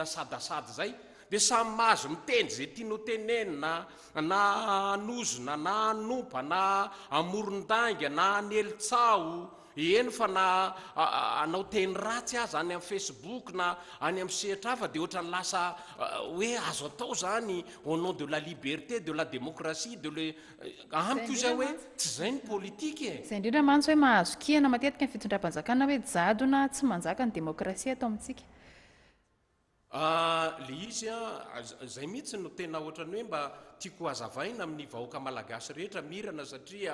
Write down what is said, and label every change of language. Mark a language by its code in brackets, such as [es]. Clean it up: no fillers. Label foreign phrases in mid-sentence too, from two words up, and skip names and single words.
[mg] sadasada zay dia samy mahazo mitendry zay tiano tenenina na anozona na anompa na amoron-danga na anelitsao eny fa na anao teny ratsy azy any amin'ny Facebook na any amin'ny sehatra hafa dia ohatra ny lasa hoe azo atao zany [fr] au nom de la liberté de la démocratie de le [mg] amiko izay hoe tsy zay ny politika zay indrindra mantsy hoe mahazo kihana matetika ny fitondram-panjakana hoe jadona tsy manjaka ny demokrasia atao amintsika le izy zay mihitsy no tena ohatrany hoe mba tiako hazavaina amin'ny vahoaka malagasy rehetra mirana satria